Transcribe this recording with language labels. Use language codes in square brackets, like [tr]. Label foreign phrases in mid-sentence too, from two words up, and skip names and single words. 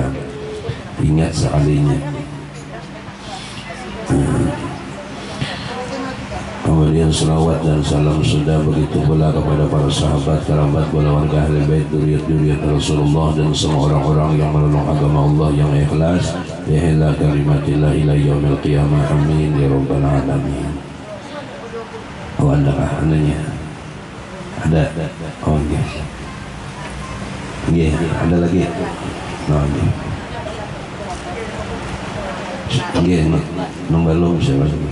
[id] Ingat sekalinya. Kemudian selawat dan salam sudah begitu pula kepada para sahabat, kerabat, keluarga ahli bait, dzurriyyat Rasulullah, dan semua orang-orang yang menolong agama Allah yang ikhlas, [ar] إعلاء كلمة الله إلى يوم القيامة آمين يا رب العالمين. [id] Oh, adakah ananya? Ada? Oh iya. Iya, ada lagi? Oh iya. [bjn] Iya, nung belum siapa sih?